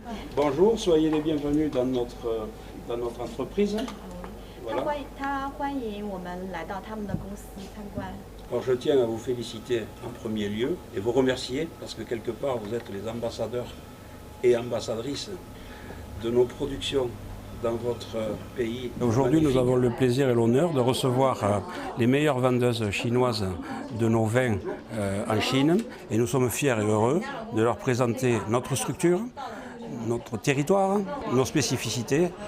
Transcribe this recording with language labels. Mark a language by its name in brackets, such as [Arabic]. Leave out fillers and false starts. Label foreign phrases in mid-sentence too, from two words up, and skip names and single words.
[French] Bonjour, soyez les bienvenus dans notre entreprise. Voilà. [Chinese] 他欢迎我们来到他们的公司参观。 [French] Alors je tiens à vous féliciter en premier lieu et vous remercier parce que quelque part vous êtes les ambassadeurs et ambassadrices de nos productions dans votre pays. Aujourd'hui nous avons le plaisir et l'honneur de recevoir les meilleures vendeuses chinoises de nos vins en Chine et nous sommes fiers et heureux de leur présenter notre structure, notre territoire, nos spécificités.